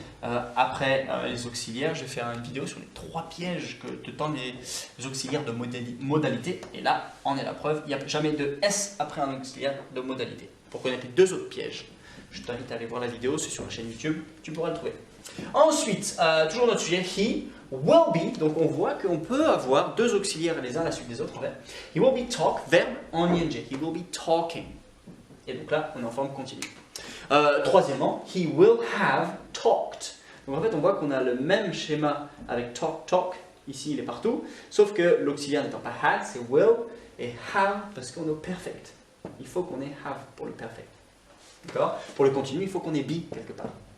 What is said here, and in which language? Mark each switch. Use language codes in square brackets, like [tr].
[fr] Après les auxiliaires, je vais faire une vidéo sur les 3 pièges que te tendent les auxiliaires de modalité, et là, en est la preuve, il n'y a jamais de S après un auxiliaire de modalité. Pour connaître les 2 autres pièges, je t'invite à aller voir la vidéo, c'est sur la chaîne YouTube, tu pourras le trouver. Ensuite, toujours notre sujet, [en] he will be, [fr] donc on voit qu'on peut avoir 2 auxiliaires les uns à la suite des autres. [en] He will be talk, [fr] verbe en ing, [en] he will be talking. [fr] Et donc là, on est en forme continue. Troisièmement, [en] he will have talked. [fr] Donc en fait, on voit qu'on a le même schéma avec talk, ici il est partout, sauf que l'auxiliaire n'étant pas had, c'est will, et have parce qu'on est au perfect. Il faut qu'on ait have pour le perfect. D'accord? Pour le continu, il faut qu'on ait be quelque part.